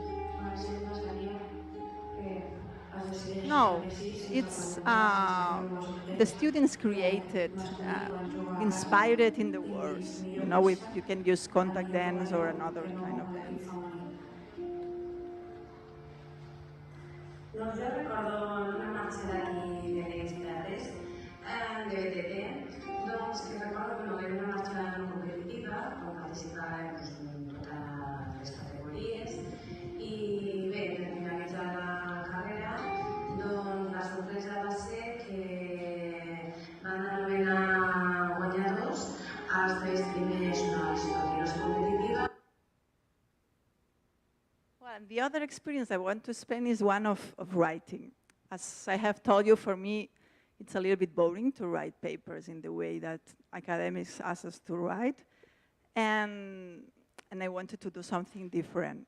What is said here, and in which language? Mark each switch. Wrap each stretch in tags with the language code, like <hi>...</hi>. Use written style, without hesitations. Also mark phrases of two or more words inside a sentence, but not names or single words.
<en>No, it's the students created, inspired in the words. You can use contact dance or another kind of dance.</en> <ca>Doncs jo recordo en una marxa d'aquí de les Terres, de BTT, doncs que recordo que no era una marxa no competitiva, on participava totes les categories, i bé, per finalitzar la carrera, doncs la sorpresa va ser que van anomenar guanyadors als 3 primers nois, tot i no ser competitiva.</ca> <en>And the other experience I want to spend is one of writing. As I have told you, for me, it's a little bit boring to write papers in the way that academics ask us to write. And I wanted to do something different.</en>